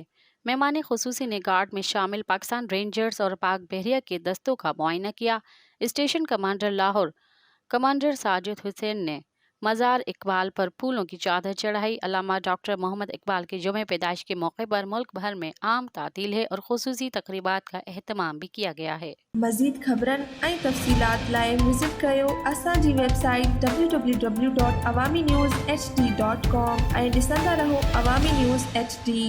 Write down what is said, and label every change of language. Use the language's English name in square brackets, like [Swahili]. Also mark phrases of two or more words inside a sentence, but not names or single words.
[Urdu] مہمان خصوصی نے گارڈ میں شامل پاکستان رینجرز اور پاک بحریہ کے دستوں کا معائنہ کیا۔ اسٹیشن کمانڈر لاہور کمانڈر ساجد حسین نے مزار اقبال پر پھولوں کی چادر چڑھائی۔ علامہ ڈاکٹر محمد اقبال کے یوم پیدائش کے موقع پر ملک بھر میں عام تعطیل ہے اور خصوصی تقریبات کا اہتمام بھی کیا گیا ہے۔ [Sindhi] مزید خبرن ऐं तफ़सीलात लाइ विज़िट कयो असांजी वेबसाइट www.awamiNewsHD.com ऐं ॾिसंदा रहो अवामी न्यूज़ HD।